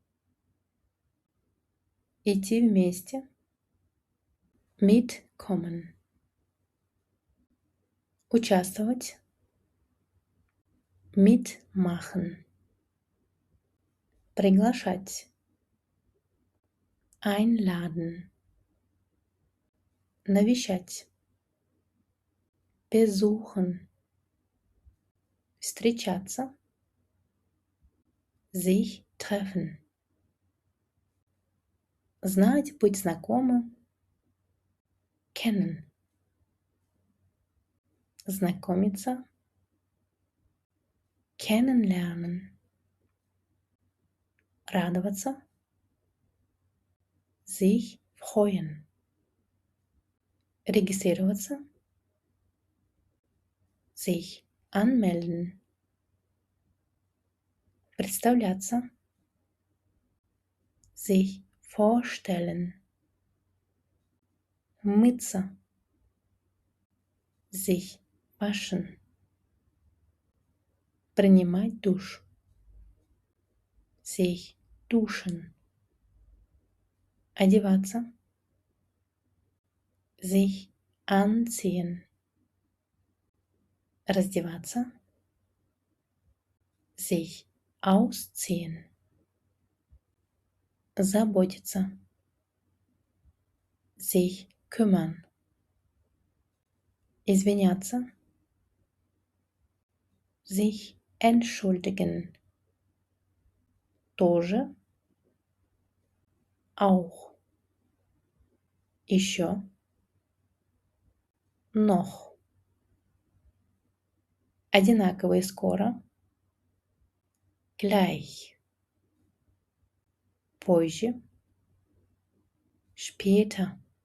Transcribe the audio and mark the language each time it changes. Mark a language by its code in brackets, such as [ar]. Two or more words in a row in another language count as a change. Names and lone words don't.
[ru] идти вместе, mitkommen, участвовать, mitmachen, приглашать, [de] einladen, навещать, besuchen, встречаться, sich treffen, [ru] знать, быть знакомым, kennen, знакомиться, [de] kennenlernen, радоваться, sich freuen, регистрироваться, sich anmelden, представляться, sich vorstellen, мыться, sich waschen, [ru] принимать душ, [de] sich duschen, одеваться, sich anziehen, раздеваться, sich ausziehen, заботиться, sich kümmern, извиняться, sich entschuldigen, [ru] тоже, auch, еще, noch, одинаково и скоро, gleich, позже, später,